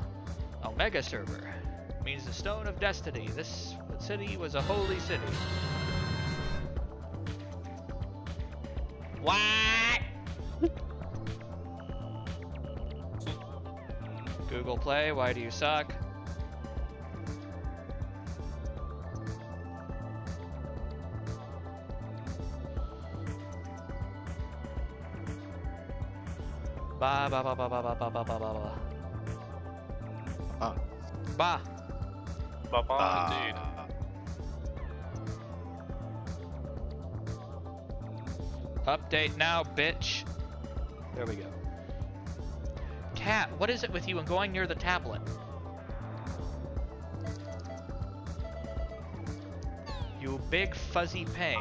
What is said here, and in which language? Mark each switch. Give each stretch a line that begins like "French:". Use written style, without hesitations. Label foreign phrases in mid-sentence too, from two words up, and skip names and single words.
English: Omega server. Means the Stone of Destiny. This city was a holy city. What? Google Play, why do you suck? Ba ba ba ba ba ba ba ba ba ba. Ah. Ba. Bye-bye, indeed. Update now, bitch. There we go. Cat, what is it with you and going near the tablet? You big fuzzy pain.